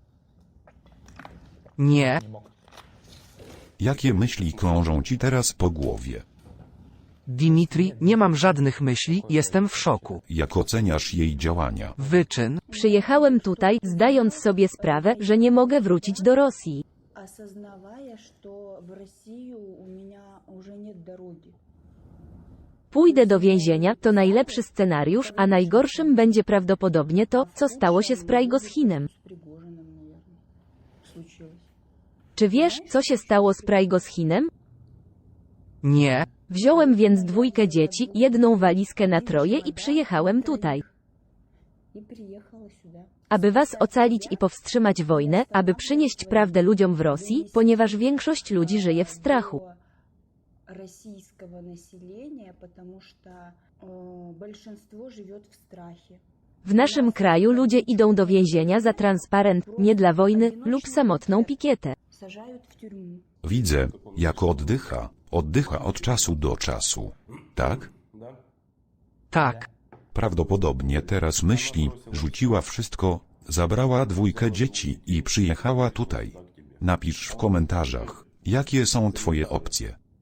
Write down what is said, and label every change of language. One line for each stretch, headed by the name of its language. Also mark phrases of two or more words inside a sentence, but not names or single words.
Polish: Nie, Jakie myśli krążą ci teraz po głowie? Dimitri, nie mam żadnych myśli, jestem w szoku. Jak oceniasz jej działania? Wyczyn, Przyjechałem tutaj, zdając sobie sprawę, że nie mogę wrócić do Rosji.
Russian: осознавая, что в Россию у меня уже нет дороги.
Polish: Pójdę do więzienia, to najlepszy scenariusz, a najgorszym będzie prawdopodobnie to, co stało się z Prigozhinem.
Russian: С Пригожиным, наверное, случилось.
Polish: Czy wiesz, co się stało z Prigozhinem? nie, Wziąłem więc 2 dzieci, 1 walizkę na 3 i przyjechałem tutaj.
Russian: И приехала сюда.
Polish: Aby was ocalić i powstrzymać wojnę, aby przynieść prawdę ludziom w Rosji, ponieważ większość ludzi żyje w strachu.
Russian: Российского населения, потому что большинство живет в страхе.
Polish: W naszym kraju ludzie idą do więzienia za transparent, nie dla wojny, lub samotną pikietę.
Russian: Сажают в тюрьму.
Polish: Widzę, jak oddycha. Oddycha od czasu do czasu. Tak? tak, Prawdopodobnie teraz myśli, rzuciła wszystko, zabrała 2 dzieci i przyjechała tutaj. Napisz w komentarzach, jakie są twoje opcje.